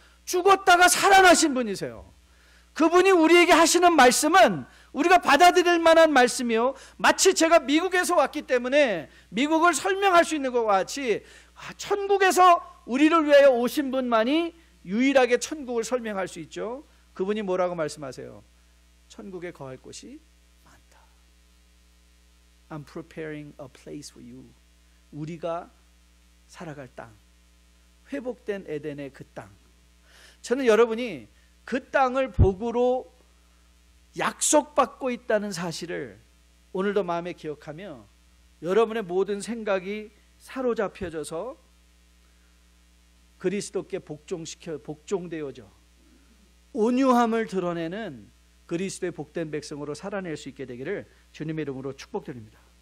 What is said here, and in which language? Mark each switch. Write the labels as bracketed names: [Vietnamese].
[Korean] 죽었다가 살아나신 분이세요. 그분이 우리에게 하시는 말씀은 우리가 받아들일 만한 말씀이요, 마치 제가 미국에서 왔기 때문에 미국을 설명할 수 있는 것과 같이 천국에서 우리를 위하여 오신 분만이 유일하게 천국을 설명할 수 있죠. 그분이 뭐라고 말씀하세요? 천국에 거할 곳이 많다. [English] I'm preparing a place for you. [Korean] 우리가 살아갈 땅, 회복된 에덴의 그 땅. 저는 여러분이 그 땅을 복으로 약속받고 있다는 사실을 오늘도 마음에 기억하며 여러분의 모든 생각이 사로잡혀져서 그리스도께 복종되어져 온유함을 드러내는 그리스도의 복된 백성으로 살아낼 수 있게 되기를 주님의 이름으로 축복드립니다.